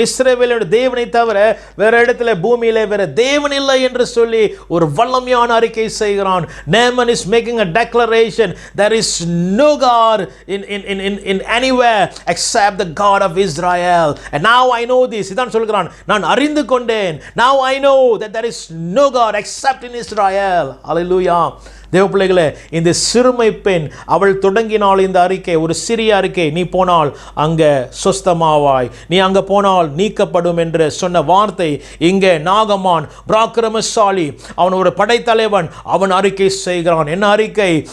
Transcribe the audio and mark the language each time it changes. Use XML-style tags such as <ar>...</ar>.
<ta>இஸ்ரவேலோட தேவனை தவிர வேற இடத்துல பூமியிலே வேற தேவன் இல்லை என்று சொல்லி ஒரு வல்லமையான அறிக்கை செய்கிறான்.</ta> <en>Naaman is making a declaration, there is no God in anywhere except the God of Israel. And now I know this.</en> <ta>இதான் சொல்கிறான், நான் அறிந்து கொண்டேன்.</ta> <en>Now I know that there is no God except in Israel. Hallelujah.</en> <ta>தேவ பிள்ளைகளே, இந்த சிறுமை பெண் அவள் தொடங்கினாள் இந்த அறிக்கை, ஒரு சிறிய அறிக்கை. நீ போனால் அங்கே சொஸ்தமாவாய், நீ அங்கே போனால் நீக்கப்படும் என்று சொன்ன வார்த்தை இங்கே நாகமான் பராக்கிரமசாலி, அவன் ஒரு படைத்தலைவன், அவன் அறிக்கை செய்கிறான். என்ன அறிக்கை?</ta>